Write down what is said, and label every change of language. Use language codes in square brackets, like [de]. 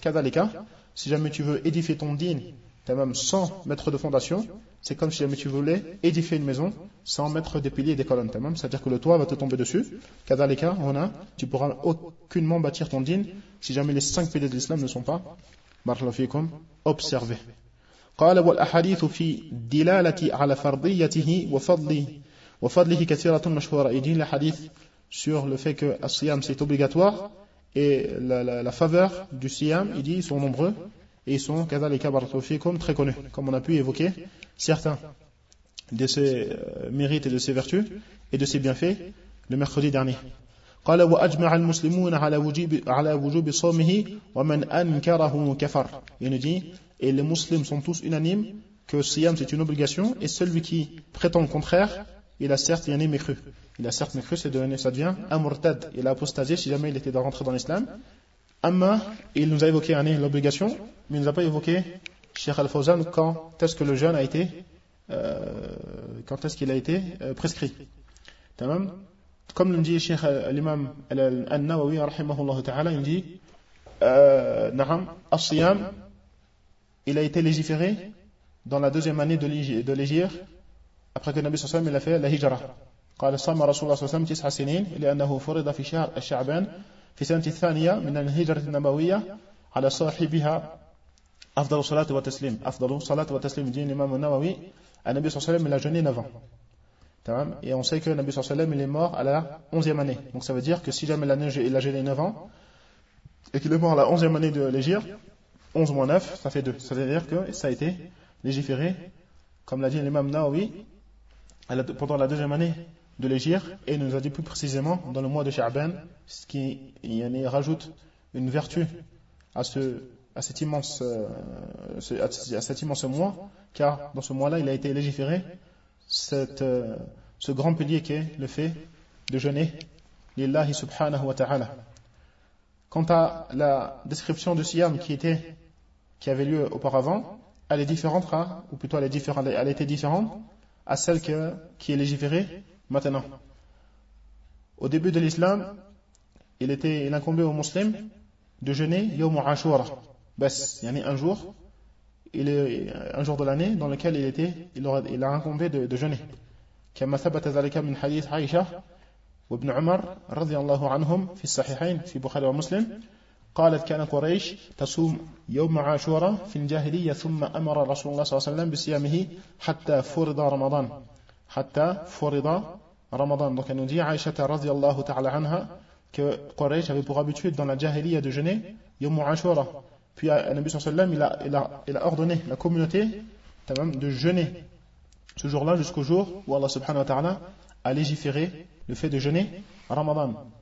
[fr] Kadhalika, si jamais tu veux édifier ton din sans mettre de fondation, c'est comme si jamais tu voulais édifier une maison sans mettre des piliers et des colonnes, c'est-à-dire que le toit va te tomber dessus. Kadhalika, ona, tu pourras aucunement bâtir ton din si jamais les cinq piliers de l'islam ne sont pas barakallahu fikum observés. [ar] قال والأحاديث في دلالة على فرضيته وفضله كثيرة مشهورة. [fr] Il dit l'hadith sur le fait que al-siyam c'est obligatoire et la faveur du siyam, il dit, sont nombreux et ils sont كذا les كبار توفيكم très connus. Comme on a pu évoquer certains de ses mérites et de ses vertus et de ses bienfaits le mercredi dernier. [ar] قال وأجمع المسلمون على وجوب صومه ومن أنكره كفر. [fr] Il nous dit et les musulmans sont tous unanimes que siyam c'est une obligation, et celui qui prétend le contraire, il a certes mécru, ça devient un murtad, il a apostasé si jamais il était de rentrer dans l'islam. Amma, il nous a évoqué l'obligation, mais il nous a pas évoqué, Cheikh Al-Fawzan, quand est-ce que le jeûne a été, quand est-ce qu'il a été prescrit. Tamam. Comme nous dit Cheikh l'imam Al-Nawawi, rahimahullah ta'ala, il dit, naham, al-siyam, il a été légiféré dans la deuxième année de l'Hijr, après que Nabi sallallahu alayhi wa sallam a fait la Hijra. [ar] قال صام رسول الله صلى الله عليه وسلم 9 سنين لأنه فرض في شهر الشعبان في السنة الثانية من الهجرة النبوية على صاحبها أفضل صلاة وتسليم. أفضل صلاة وتسليم دين الإمام النووي. النبي صلى الله عليه وسلم [fr] a jeûné 9 ans. [ar] تمام. [fr] Et on sait que Nabi sallallahu alayhi wa sallam il est mort à la 11e année. Donc ça veut dire que si jamais l'année il a jeûné 9 ans et qu'il est mort à la 11e année de l'Hijr, 11 moins 9, ça fait 2. Ça veut dire que ça a été légiféré, comme l'a dit l'imam Nawawi, pendant la deuxième année de l'Hijr, et nous a dit plus précisément dans le mois de Sha'ban, ce qui rajoute une vertu à cet immense mois, car dans ce mois-là, il a été légiféré ce grand pilier qui est le fait de jeûner lillahi subhanahu wa ta'ala. Quant à la description de Siyam qui avait lieu auparavant, elle était différente à celle qui est légiférée maintenant. Au début de l'islam, il incombait aux musulmans de jeûner Yawm Ashura, yani un jour de l'année dans lequel il incombait de jeûner. [ar] كما ثبت ذلك من حديث عائشة وابن عمر رضي الله عنهم في الصحيحين في البخاري ومسلم قالت كان قريش تصوم يوم عاشوراء في الجاهلية ثم أمر رسول الله صلى الله عليه وسلم بصيامه حتى فرض رمضان حتى فرض رمضان [fr] donc elle nous dit عائشة رضي الله تعالى عنها que قريش avait pour habitude dans la jahiliya de jeûner يوم عاشوراء puis le Nabi صلى الله عليه وسلم il a ordonné la communauté de jeûner ce jour-là jusqu'au jour où Allah subhanahu wa ta'ala a légiféré le fait de jeûner Ramadan.